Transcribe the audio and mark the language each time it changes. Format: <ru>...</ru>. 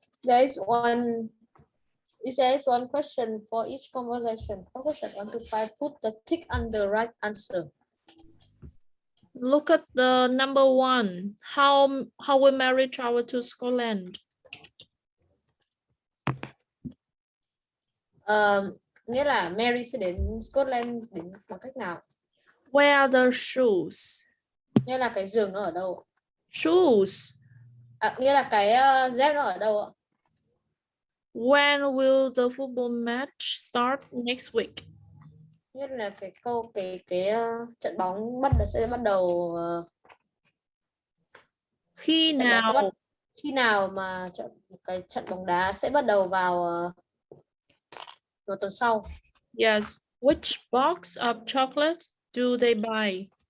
<en>There is one question for each conversation. Question 1 to 5. Put the tick on the right answer. Look at the number 1. How will Mary travel to Scotland?</en> <vi>Nghĩa là Mary sẽ đến Scotland đến bằng cách nào?</vi> <en>Where are the shoes?</en> <vi>Nghĩa là cái giường nó ở đâu?</vi> <en>Shoes.</en> <vi>Nghĩa là cái dép nó ở đâu ạ?</vi> <en>When will the football match start next week?</en> <vi>Nghĩa là cái trận bóng sẽ bắt đầu khi nào mà cái trận bóng đá sẽ bắt đầu vào vào tuần sau.</vi> <en>Yes. Which box of chocolate do they buy?</en>